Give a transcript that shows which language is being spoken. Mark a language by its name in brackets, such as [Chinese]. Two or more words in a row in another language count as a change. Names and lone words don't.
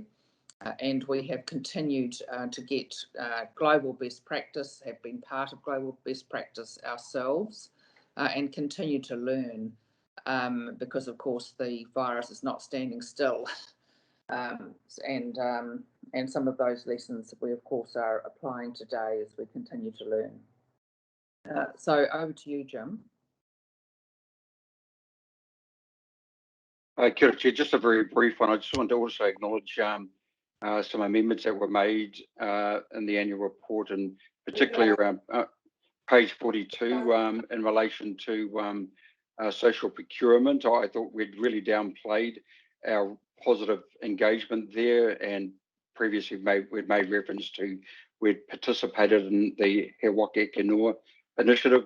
[English] And we have continued to get global best practice, have been part of global best practice ourselves, and continue to learn because, of course, the virus is not standing still. And some of those lessons we, of course, are applying today as we continue to learn. So over to you, Jim. [Māori] Kia ora, [English] Chair. Just a very brief one. I just want to also acknowledge some amendments that were made in the annual report, and particularly around page 42 in relation to social procurement. I thought we'd really downplayed our positive engagement there, and previously we'd made reference to we'd participated in the He Waka Eke Noa initiative,